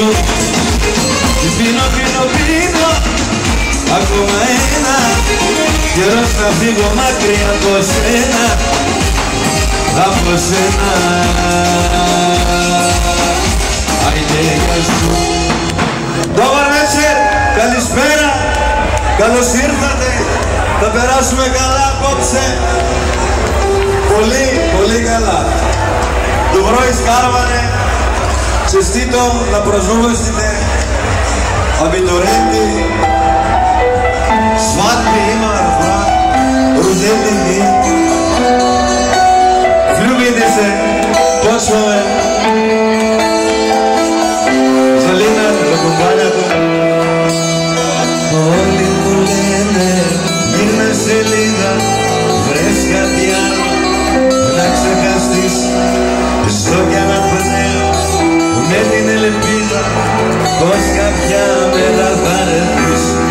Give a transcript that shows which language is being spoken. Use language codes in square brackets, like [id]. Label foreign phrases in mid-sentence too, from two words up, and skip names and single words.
[el] Πίνω ακόμα ένα καιρός να φύγω μακριά από σένα. Από σένα. Άιντε γεια σου. [bg] Добър вечер, [el] καλησπέρα. Καλώς ήρθατε. Θα περάσουμε καλά απόψε. Πολύ καλά. [bg] Добро изкарване. Честито на празнуващите абитуриенти. Сватби има, рождени дни. Влюбите се, почваме. Залина за компанията. [el] Όλοι μου λένε γύρνα σελίδα, βρες κάτι άλλο να ξεχαστείς. Ζω κι αναπνέω με την ελπίδα πως κάποια μέρα θα έρθεις.